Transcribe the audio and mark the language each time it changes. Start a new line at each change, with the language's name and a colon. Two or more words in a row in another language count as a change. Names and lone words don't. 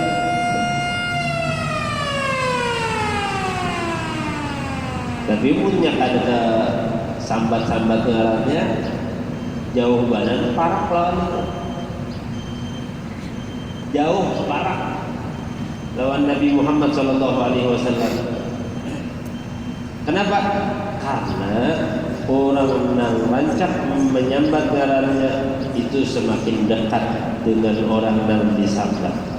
Banjar: Tapi punya ada sambat-sambat ngarannya jauh badan parak lawan itu. Jauh parak lawan Nabi Muhammad
Arabic: sallallahu alaihi wasallam.
Indonesian: Kenapa? Karena orang yang rancak menyambat ngarannya itu semakin dekat dengan orang yang disambat.